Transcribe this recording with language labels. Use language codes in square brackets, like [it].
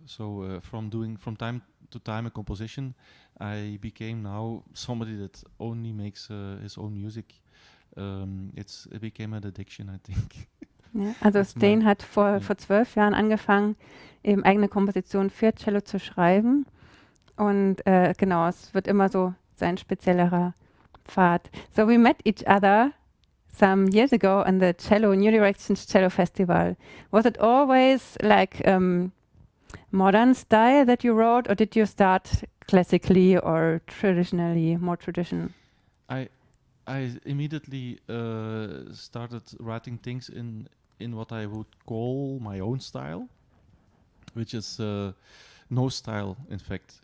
[en] So from time to time a composition, I became now somebody that only makes his own music. It became an addiction, I think. [de] Ja, also Stijn hat vor 12 Jahren angefangen, eben eigene Kompositionen für Cello zu schreiben. Und genau, es wird immer so sein speziellerer Pfad. [en] So we met each other some years ago in the New Directions Cello Festival. Was it always like modern style that you wrote, or did you start classically or traditionally, more tradition? I immediately started writing things in what I would call my own style, which is no style, in fact.